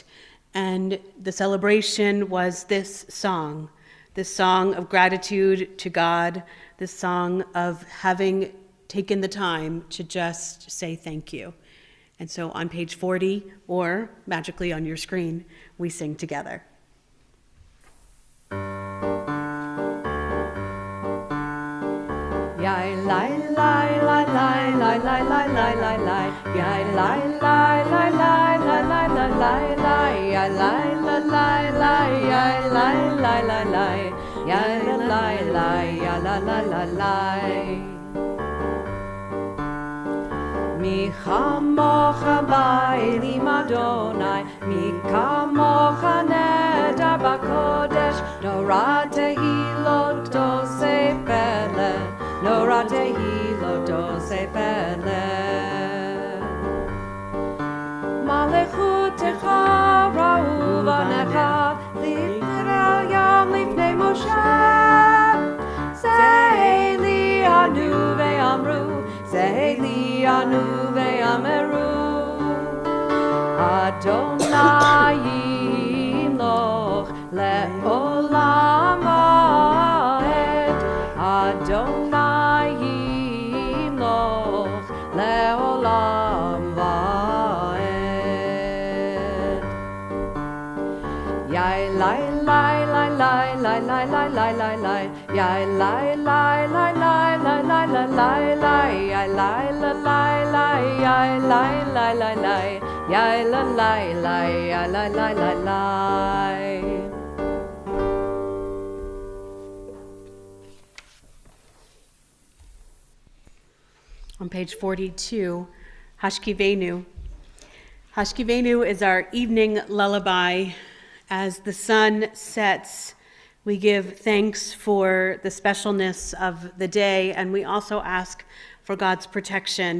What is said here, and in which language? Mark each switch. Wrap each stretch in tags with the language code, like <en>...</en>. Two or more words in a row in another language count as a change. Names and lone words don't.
<en>And the celebration was this song of gratitude to God, this song of having taken the time to just say thank you. And so on page 40, or magically on your screen, we sing together. Yai lai lai lai lai lai lai lai lai lai lai. Yai lai lai lai lai lai lai lai lai lai. Yai lai lai lai lai yai lai lai lai lai. Yai lai lai yai lai lai lai lai.</en> <he>מי כמוכה באלים אדני, מי כמוכה נאדר בקודש, נורא תהלות עושה פלא, נורא תהלות עושה פלא. מלכותך ראו בניך, לפני ים לפני משה, זה לי ענו ואמרו, זה לי ענו ואמרו, אדני ימלוך לעולם ועד, אדני ימלוך לעולם ועד. Yai lai lai lai lai lai lai lai lai lai lai. Yai lai lai lai lai lai lai lai lai lai yai lai la lai lai yai lai lai lai lai yai la lai lai yai lai lai lai lai.</he> <en>On page 42, Hashkivenu. Hashkivenu is our evening lullaby. As the sun sets, we give thanks for the specialness of the day, and we also ask for God's protection.</en>